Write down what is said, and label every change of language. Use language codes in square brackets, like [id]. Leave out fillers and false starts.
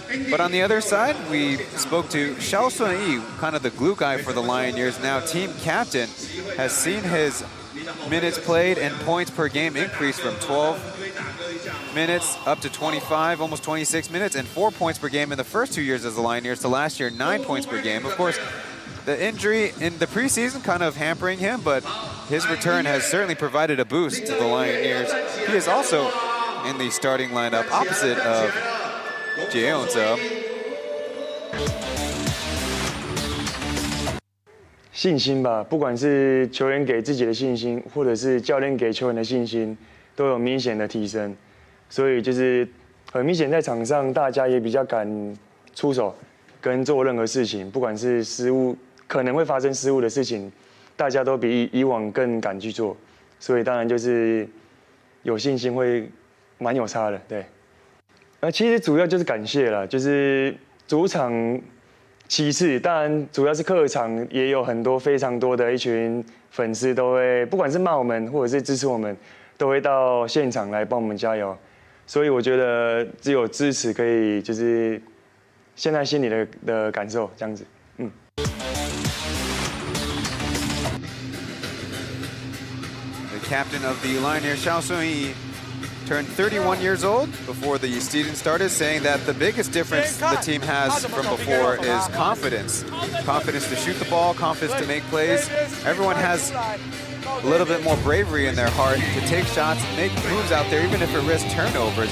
[en] But on the other side, we spoke to Xiao Sun-yi, kind of the glue guy for the Lioneers, now team captain, has seen his minutes played and points per game increase from 12 minutes up to 25, almost 26 minutes, and 4 points per game in the first 2 years as the Lioneers to last year, 9 points per game. Of course, the injury in the preseason kind of hampering him, but his return has certainly provided a boost to the Lioneers. He is also in the starting lineup opposite of Jie Yongze. [zh] 信心吧，不管是球员给自己的信心，或者是教练给球员的信心，都有明显的提升。所以就是很明显，在场上大家也比较敢出手，跟做任何事情，不管是失误可能会发生失误的事情，大家都比以往更敢去做。所以当然就是有信心会蛮有差的，对。其实主要就是感谢啦，就是主场其次，当然主要是客场也有很多非常多的一群粉丝都会，不管是骂我们或者是支持我们，都会到现场来帮我们加油。所以我觉得只有支持可以，就是现在心里的感受这样子，嗯。 [en] The captain of the Lioneers, Xiao Sun-yi, turned 31 years old before the season started, saying that the biggest difference the team has from before is confidence. Confidence to shoot the ball, confidence to make plays. Everyone has a little bit more bravery in their heart to take shots, make moves out there, even if it risks turnovers.